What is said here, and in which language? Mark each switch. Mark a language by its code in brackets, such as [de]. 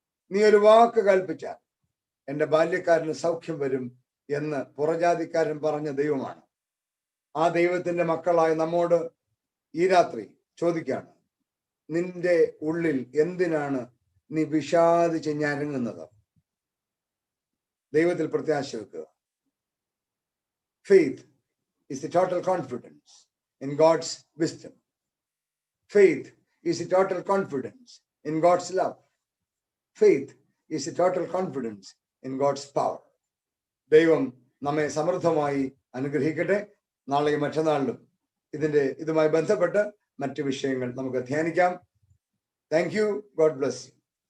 [ml] നീ ഒരു വാക്ക് കൽപ്പിച്ചാൽ എൻ്റെ ബാല്യക്കാരന് സൗഖ്യം വരും എന്ന് പുറജാതിക്കാരൻ പറഞ്ഞ ദൈവമാണ്. ആ ദൈവത്തിന്റെ മക്കളായ നമ്മോട് ഈ രാത്രി ചോദിക്കാണ്, നിന്റെ ഉള്ളിൽ എന്തിനാണ് നീ വിഷാദിച്ച് ഞരങ്ങുന്നത്? ദൈവത്തിൽ പ്രത്യാശ വെക്കുക. [en] Faith is the total confidence in God's wisdom. Faith is the total confidence in God's love. Faith is the total confidence in God's power. [ml] ദൈവം നമ്മെ സമൃദ്ധമായി അനുഗ്രഹിക്കട്ടെ. നാളെയും മറ്റന്നാളിലും ഇതുമായി ബന്ധപ്പെട്ട് മറ്റു വിഷയങ്ങൾ നമുക്ക് ധ്യാനിക്കാം. [en] Thank you. God bless you.